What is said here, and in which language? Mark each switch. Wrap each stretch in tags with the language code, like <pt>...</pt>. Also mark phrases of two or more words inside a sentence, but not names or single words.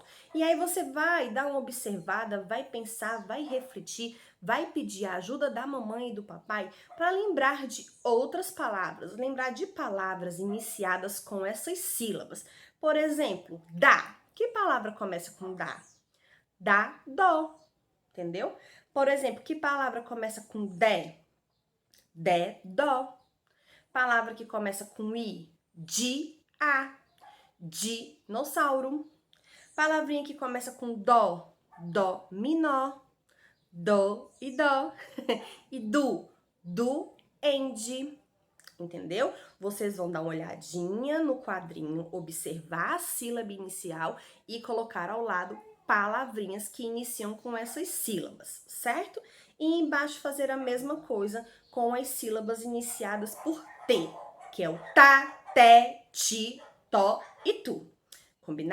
<pt>E aí você vai dar uma observada, vai pensar, vai refletir, vai pedir a ajuda da mamãe e do papai para lembrar de outras palavras, lembrar de palavras iniciadas com essas sílabas. Por exemplo, dá. Que palavra começa com dá? Dá, dó. Entendeu? Por exemplo, que palavra começa com dé? Dé, dó. Palavra que começa com i? Di, a. Dinossauro. Palavrinha que começa com dó, dó, minó, dó e dó. E du, ende. Entendeu? Vocês vão dar uma olhadinha no quadrinho, observar a sílaba inicial e colocar ao lado palavrinhas que iniciam com essas sílabas, certo? E embaixo fazer a mesma coisa com as sílabas iniciadas por T, que é o tá, té, ti, tó e tu.</pt>